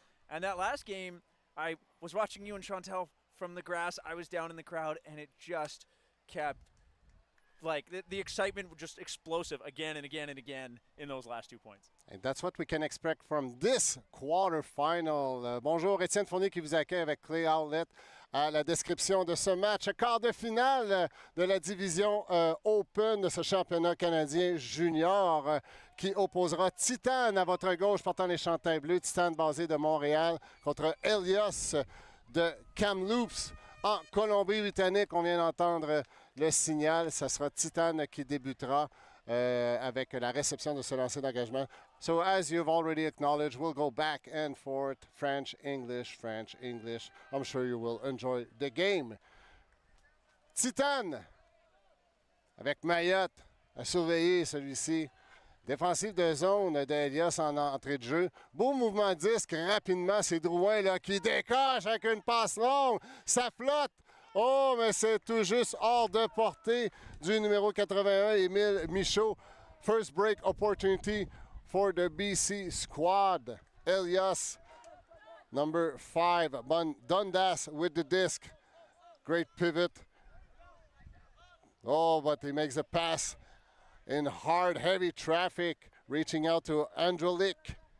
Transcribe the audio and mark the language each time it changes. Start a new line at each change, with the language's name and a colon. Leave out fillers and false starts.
English: And that last game, I was watching you and Chantel from the grass. I was down in the crowd, and it just kept, like, the excitement was just explosive again and again and again in those last 2 points. And that's what we can expect from this quarterfinal.
French: Bonjour, Étienne Fournier qui vous accueille avec Clay Howlett à la description de ce match. Quart de finale de la division Open de ce championnat canadien junior qui opposera Titane à votre gauche portant les chandails bleus. Titane basé de Montréal contre Helios de Kamloops en Colombie-Britannique. On vient d'entendre le signal. Ce sera Titane qui débutera avec la réception de ce lancer d'engagement.
English: So as you've already acknowledged, we'll go back and forth, French, English, French, English. I'm sure you will enjoy the game.
French: Titane, avec Mayotte, à surveiller celui-ci. Défensive de zone d'Elias en entrée de jeu. Beau mouvement de disque, rapidement, c'est Drouin là, qui décoche avec une passe longue. Ça flotte. Oh, mais c'est tout juste hors de portée du numéro 81, Émile Michaud.
English: First break opportunity for the BC squad. Elias, number 5. Dundas with the disc. Great pivot. Oh, but he makes a pass in hard, heavy traffic, reaching out to Androlik.